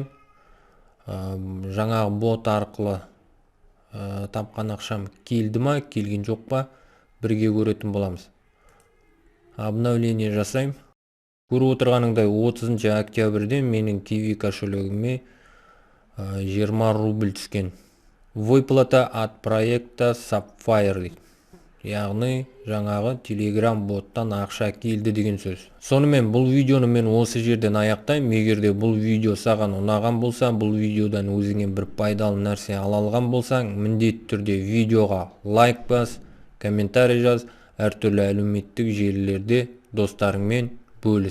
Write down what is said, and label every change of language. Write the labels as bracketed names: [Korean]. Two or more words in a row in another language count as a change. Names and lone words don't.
[Kazakh] Жаңағы бот арқылы тапқан ақшам келді ма, келген жоқ па, бірге көретін боламыз. Обновление жасайым. Көріп отырғаныңдай 30 октябрьде менің Kiwi кошелегіме 20 рубль түскен. [Russian] Выплата от проекта Sapphire дейді. [Kazakh] Яғни жаңағы Telegram боттан ақша келді деген сөз. Сонымен бұл видеоны мен осы жерден аяқтаймын. Егер де бұл видео саған ұнаған болса, бұл видеодан өзіңе бір пайдалы нәрсе ала алған болсаң, міндетті түрде видеоға лайк бас, комментарий жаз, әртүрлі әлеуметтік желілерде достарыңмен бөліс.